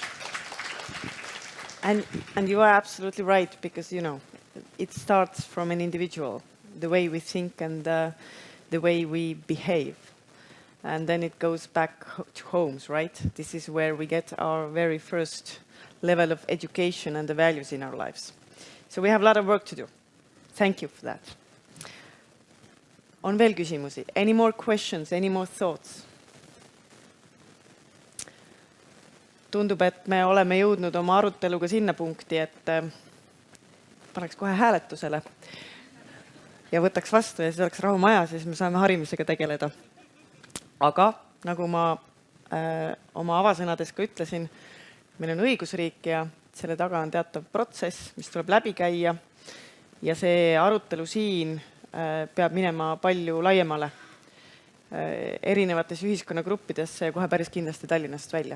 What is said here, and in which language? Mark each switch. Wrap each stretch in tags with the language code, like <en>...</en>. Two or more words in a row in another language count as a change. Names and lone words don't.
<en>And you are absolutely right, because, it starts from an individual, the way we think and the way we behave. And then it goes back to homes, right? This is where we get our very first level of education and the values in our lives. So we have a lot of work to do. Thank you for that.</en> <et>On veel küsimusi?</et> <en>Any more questions? Any more thoughts?</en> <et>Tundub, et me oleme jõudnud oma aruteluga sinna punkti, et paneks kohe hääletusele. ja võtaks vastu ja siis oleks rahu majas ja siis me saame harimisega tegeleda. Aga nagu ma oma avasõnades ka ütlesin, meil on õigusriik ja selle taga on teatav protsess, mis tuleb läbi käia ja see arutelu siin peab minema palju laiemale erinevates ühiskonnagruppides ja kohe päris kindlasti Tallinnast välja.</et>